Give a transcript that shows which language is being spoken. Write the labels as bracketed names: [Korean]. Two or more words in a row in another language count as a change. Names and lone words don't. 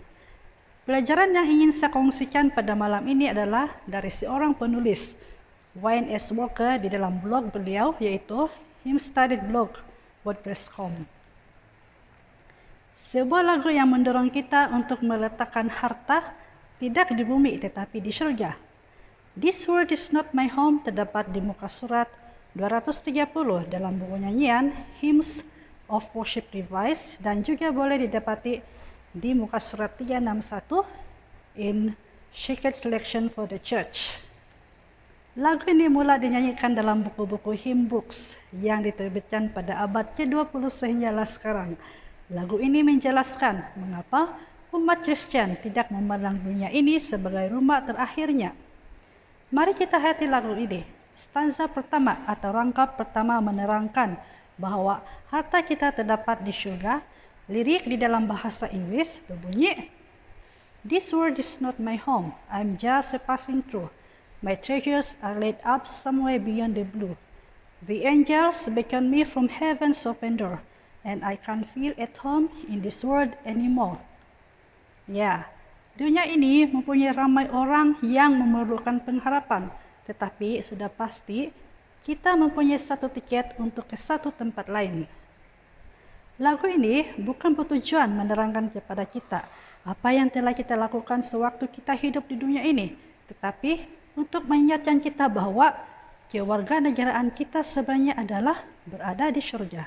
[Malay] Pelajaran yang ingin saya kongsikan pada malam ini adalah dari seorang penulis, Wayne S. Walker, di dalam blog beliau, yaitu himstudiedblog.wordpress.com. Sebuah lagu yang mendorong kita untuk meletakkan harta tidak di bumi tetapi di surga. This World Is Not My Home terdapat di muka surat 230 dalam buku nyanyian Hymns of Worship Revised dan juga boleh didapati di muka surat 361 in Shaken Selection for the Church. Lagu ini mula dinyanyikan dalam buku-buku [English] hymn books [Malay] yang diterbitkan pada abad ke-20 sehinggalah sekarang. Lagu ini menjelaskan mengapa umat Kristen tidak memandang dunia ini sebagai rumah terakhirnya. Mari kita hayati lagu ini. Stanza pertama atau rangkap pertama menerangkan bahwa harta kita terdapat di surga. Lirik di dalam bahasa Inggris berbunyi, [English] This world is not my home, I'm just a passing through. My treasures are laid up somewhere beyond the blue. The angels beckon me from heaven's open door, and I can't feel at home in this world anymore. [Malay] Ya, dunia ini mempunyai ramai orang yang memerlukan pengharapan, tetapi sudah pasti kita mempunyai satu tiket untuk ke satu tempat lain. Lagu ini bukan bertujuan menerangkan kepada kita apa yang telah kita lakukan sewaktu kita hidup di dunia ini, tetapi untuk mengingatkan kita bahwa kewarganegaraan kita sebenarnya adalah berada di surga.